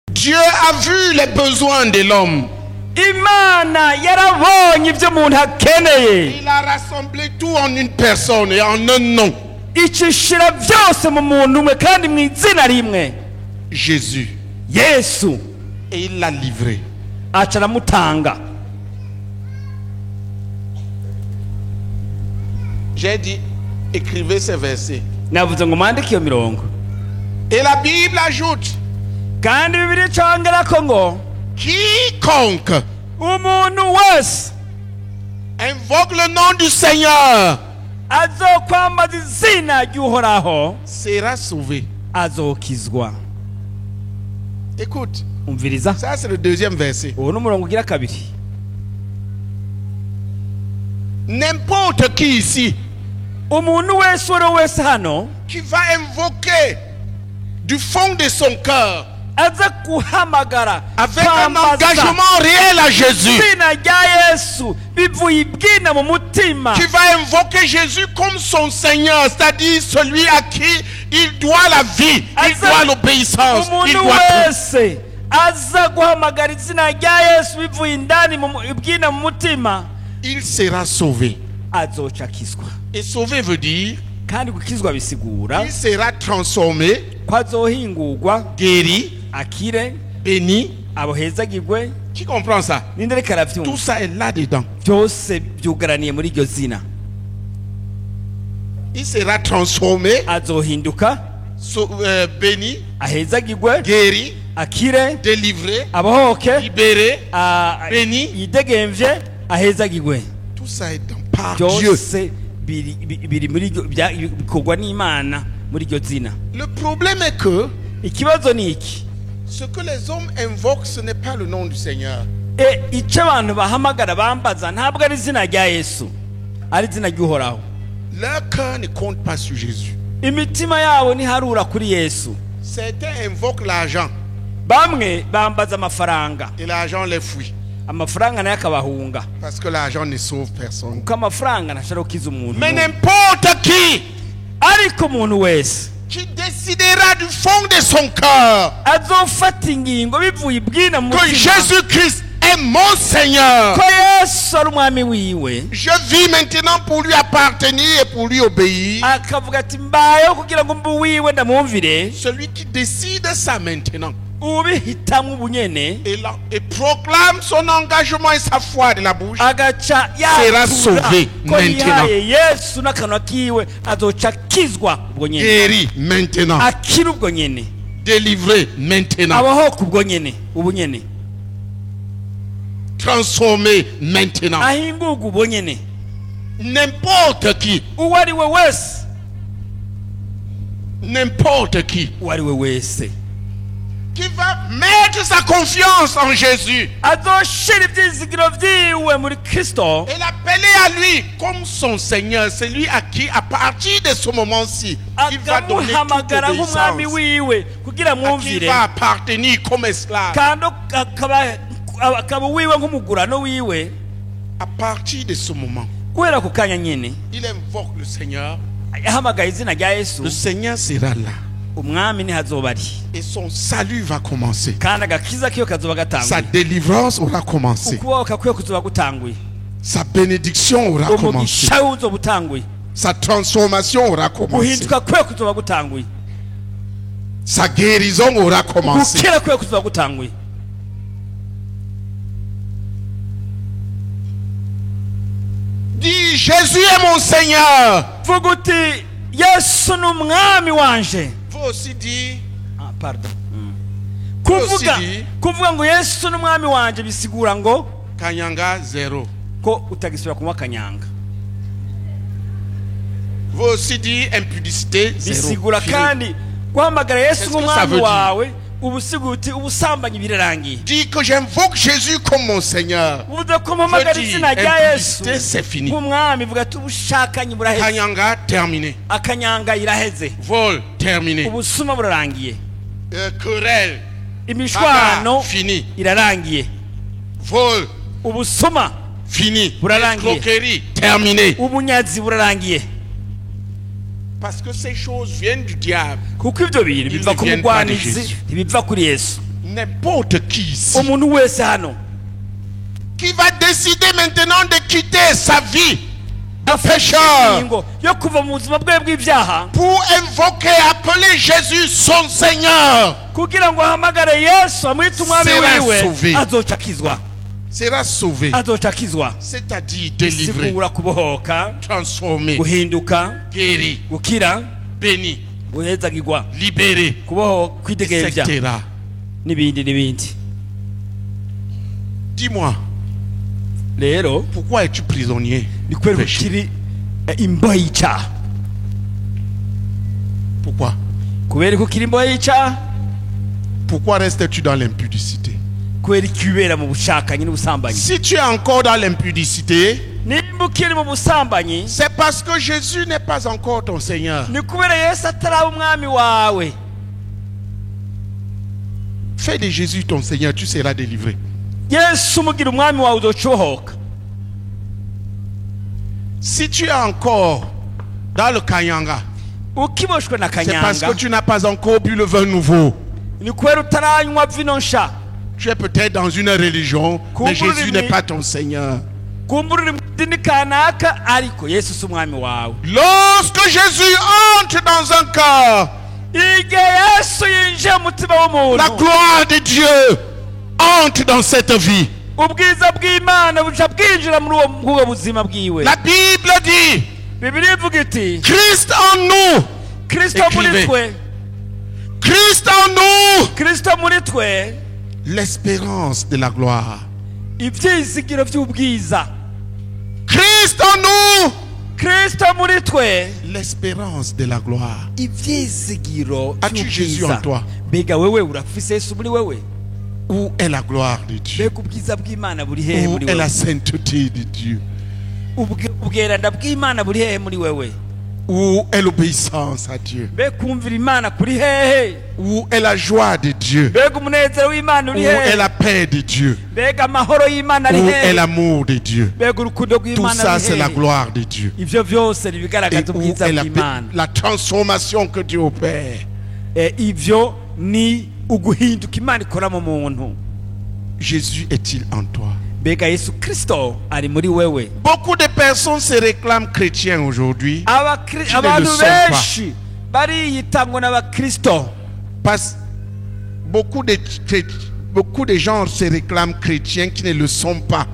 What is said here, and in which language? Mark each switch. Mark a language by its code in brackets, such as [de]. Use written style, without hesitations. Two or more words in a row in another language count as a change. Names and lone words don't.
[fr] Dieu a vu les besoins de l'homme. [rn] Imana yarabonye ibyo umuntu akeneye. [fr] Il a rassemblé tout en une personne et en un nom. [rn] Icishira byose mu muntu umwe kandi mu izina rimwe. [fr] Jésus. [rn] Yesu. [fr] Et il l'a livré. [rn] Acaramutanga. [fr] J'ai dit, écrivez ces versets. [rn] Navuze ngo mwandike iyo mirongo. [fr] Et la Bible ajoute, [rn] kandi Bibiliya icongerako ngo [fr] quiconque [rn] umuntu wese [fr] invoque le nom du Seigneur [rn] azokwambaza izina ry'Uhoraho [fr] sera sauvé. [rn] azokizwa. [fr] Écoute, [rn] Umviriza. [fr] ça c'est le deuxième verset. [rn] Uwo ni umurongo ugira kabiri. [fr] N'importe qui ici [rn] Umuntu wese uwo wese hano [fr] qui va invoquer du fond de son cœur [rn] aza kuhamagara [fr] avec un engagement réel à Jésus, [rn] izina rya Yesu bivuye ibwina mu mutima, [fr] qui va invoquer Jésus comme son Seigneur, c'est-à-dire celui à qui il doit la vie, il doit l'obéissance, il [rn] umuntu [fr] doit tout. [rn] wese aza guhamagara izina rya Yesu bivuye indani mu ibwina mu mutima, [fr] Il sera sauvé. [rn] azocakizwa. [fr] Et sauvé veut dire [rn] Kandi gukizwa bisigura [fr] il sera transformé, [rn] ko azohingurwa, [fr] guéri, [rn] akire, [fr] béni. [rn] abohezagirwe. [fr] Qui comprend ça? [rn] Ninde reka [fr] Tout [rn] aravyumva? [fr] ça est là-dedans. [rn] Byose byugaraniye muri iryo zina. [fr] Il sera transformé, [rn] Azohinduka, [fr] béni, [rn] ahezagirwe, [fr] guéri, [rn] akire, [fr] délivré, [rn] abohoke, [fr] libéré, béni. [rn] yidegemvye, ahezagirwe. [fr] Tout ça est par Dieu. [rn] Byose biri muri iryo bikorwa n'Imana muri iryo zina. [fr] Le problème est que [rn] Ikibazo ni iki? [fr] ce que les hommes invoquent, ce n'est pas le nom du Seigneur. [rn] Icyo abantu bahamagara bambaza ntabwo ari izina rya Yesu, ari izina ry'Uhoraho. [fr] Leur cœur ne compte pas sur Jésus. [rn] Imitima yabo ntiharura kuri Yesu. [fr] Certains invoquent l'argent [rn] Bamwe bambaza amafaranga, [fr] et l'argent les fuit. [rn] amafaranga nayo akabahunga, [fr] Parce que l'argent ne sauve personne. [rn] kuko amafaranga ntashobora gukiza umuntu. [fr] Mais n'importe qui [rn] Ariko umuntu wese [fr] qui décidera du fond de son cœur [rn] azofata ingingo bivuye ibwina mu [fr] que [rn] mutima [fr] Jésus-Christ est mon Seigneur, [rn] ko Yesu ari umwami wiwe, [fr] je vis maintenant pour lui appartenir et pour lui obéir. [rn] akavuga ati mbayeho kugira ngo mbe wiwe ndamwumvire, [fr] Celui qui décide ça maintenant [rn] ubihitamwo ubunyene [fr] et proclame son engagement et sa foi de la bouche [rn] agaca [fr] sera [rn] yatura [fr] sauvé [rn] ko [fr] maintenant, [rn] yihaye Yesu n'akanwa kiwe, azoca akizwa ubwo nyene, [fr] guéri maintenant, [rn] akira ubwo nyene, [fr] délivré maintenant, [rn] abahoka ubwo nyene, ubu nyene, [fr] transformé maintenant. [rn] ahingurwa ubwo nyene. [fr] N'importe qui, [rn] Uwo ari we wese, [fr] n'importe qui [rn] uwo ari we wese [fr] qui va mettre sa confiance en Jésus [rn] azoshira ivyizigiro vyiwe muri Kristo, [fr] et l'appeler à lui comme son Seigneur, c'est lui à qui, à partir de ce moment-ci, il va donner toute [rn] akamuhamagara nk'umwami [fr] obéissance, [rn] wiwe kugira [fr] à qui il [rn] mwumvire, [fr] va appartenir comme esclave. [rn] kandi akaba wiwe nk'umugurano wiwe. [fr] À partir de ce moment, [rn] Kubera ku kanya nyene [fr] il invoque le Seigneur. [rn] yahamagaye izina rya Yesu, [fr] Le Seigneur sera là [rn] umwami ntihazoba ari, [fr] et son salut va commencer. [rn] kandi agakiza kiyo kazoba [fr] Sa [rn] gatanguye, [fr] délivrance aura commencé. [rn] ukubohoka kwiyo kuzoba gutanguye, [fr] Sa bénédiction aura commencé. [rn] umugisha we uzoba utanguye, [fr] Sa transformation aura commencé. [rn] guhinduka kwiyo kuzoba gutanguye, [fr] Sa guérison aura commencé. [rn] gukira kwiyo kuzoba gutanguye. [fr] Dis, Jésus est mon Seigneur. [rn] Vuga uti Yesu ni umwami wanje. [fr] Faut aussi dire, Pardon. Aussi [rn] Kuvuga ngo Yesu ni umwami wanje bisigura ngo [fr] Kanyanga zéro. [rn] ko utagisubira kunywa kanyanga. [fr] Faut aussi dire impudicité zéro. [rn] Bisigura [fr] Fini. [rn] kandi guhamagara Yesu [fr] Qu'est-ce que ça [rn] nk'umwami [fr] veut dire? [rn] wawe ubusiga uti ubusambanyi birarangiye. [fr] Dis que j'invoque Jésus comme mon Seigneur. [rn] Uvuze ko mpamagara [fr] Veux dire, [rn] izina rya Yesu [fr] impudicité, c'est fini. [rn] nk'umwami, vuga ati ubushakanyi buraheze, [fr] Kanyanga terminé. [rn] akanyanga iraheze, [fr] Vol terminé. [rn] ubusuma burarangiye, [fr] Querelle. [rn] imishwano [fr] Fini. [rn] irarangiye, [fr] Vol [rn] ubusuma [fr] fini. [rn] Burarangiye. [fr] Escroquerie terminé. [rn] ubunyazi burarangiye. [fr] Parce que ces choses viennent du diable. [rn] Kuko ibyo bintu biva ku [fr] Ils ne viennent pas de [rn] mugwanizi, [fr] Jésus. [rn] ntibiva kuri Yesu. [fr] N'importe qui ici [rn] umuntu wese hano [fr] qui va décider maintenant de quitter sa vie de pécheur [rn] ingingo yo kuva mu buzima bwe bw'ibyaha [fr] pour invoquer, appeler Jésus son Seigneur, [rn] kugira ngo ahamagare Yesu amwite umwami [fr] Sera [rn] wiwe [fr] sauvé. [rn] azocakizwa [fr] sera sauvé, [rn] azocakizwa [fr] c'est-à-dire délivré, [rn] sigura kubohoka [fr] transformé, [rn] guhinduka [fr] guéri, [rn] gukira [fr] béni, [rn] guhezagirwa [fr] libéré, [rn] kwidegemvya [fr] etc. [rn] n'ibindi. [fr] Dis-moi, [rn] Rero [fr] pourquoi es-tu prisonnier [rn] ni [fr] du [rn] kubera [fr] péché? [rn] ukiri imbohe y'icyaha. [fr] Pourquoi? [rn] Kubera ko ukiri imbohe y'icyaha, [fr] Pourquoi restes-tu dans l'impudicité? [rn] kubera ikibera mu bushakanyi n'ubusambanyi. [fr] Si tu es encore dans l'impudicité, [rn] Nimba ukiri mu busambanyi, [fr] c'est parce que Jésus n'est pas encore ton Seigneur. [rn] ni kubera Yesu ataraba umwami wawe. [fr] Fais de Jésus ton Seigneur, tu seras délivré. [rn] Yesu umugira umwami wawe uzocohoka. [fr] Si tu es encore dans le Kanyanga, [rn] Ukiboshwe na [fr] c'est parce [rn] kanyanga, [fr] que tu n'as pas encore bu le vin nouveau. [rn] ni kubera utaranywa vino nsha. [fr] Tu es peut-être dans une religion, mais [rn] Kumbura [fr] Jésus [rn] imi- [fr] n'est pas ton Seigneur. [rn] Kumburira mu dini kanaka ariko Yesu si umwami wawe. [fr] Lorsque Jésus entre dans un cœur, [rn] Igihe Yesu yinjiye mu mutima [fr] la [rn] w'umuntu, [fr] gloire de Dieu entre dans cette vie. [rn] ubwiza bw'Imana buca bwinjira muri ubwo buzima bwiwe. [fr] La Bible dit, [rn] Bibiliya ivuga iti [fr] Christ en nous, [rn] Kristo muri [fr] Écrivez. [rn] twe, [fr] Christ en nous, [rn] Kristo muri twe, [fr] l'espérance de la gloire. [rn] ibyizigiro by'ubwiza. [fr] Christ en nous, [rn] Kristo muri twe, [fr] l'espérance de la gloire. [rn] ibyizigiro [fr] As-tu Jésus en [rn] by'ubwiza. [fr] toi? [rn] Mbega wewe urafise Yesu muri wewe? [fr] Où est la gloire de Dieu? [rn] Mbega ubwiza bw'Imana buri hehe [fr] Où [rn] muri [fr] est la [rn] wewe? [fr] sainteté de Dieu? [rn] Ubweranda bw'Imana buri hehe muri wewe? [fr] Où est l'obéissance à Dieu? [rn] Mbega kumvira Imana kuri hehe? [fr] Où est la joie de Dieu? [rn] Mbega umunezero w'Imana [fr] Où [rn] uri [fr] est [rn] hehe? [fr] la paix de Dieu? [rn] Mbega amahoro y'Imana ari [fr] Où est [rn] hehe? [fr] l'amour de Dieu? [rn] Mbega urukundo [fr] Tout [rn] rw'Imana [fr] ça, [rn] ari [fr] c'est la [rn] hehe? [fr] gloire de Dieu. [rn] Ivyo vyose ni [fr] Et [rn] ibigaragaza [fr] où [rn] ubwiza [fr] est [rn] bw'Imana. [fr] la transformation que Dieu opère? [rn] Ivyo ni uguhinduka Imana ikora mu muntu. [fr] Jésus est-il en toi? [rn] Mbega Yesu Kristo ari muri wewe? [fr] Beaucoup de personnes se réclament chrétiens aujourd'hui [rn] Abantu [fr] le sont [rn] benshi bariyita ngo n'abakristo. [fr] parce beaucoup de gens se réclament chrétiens qui ne le sont pas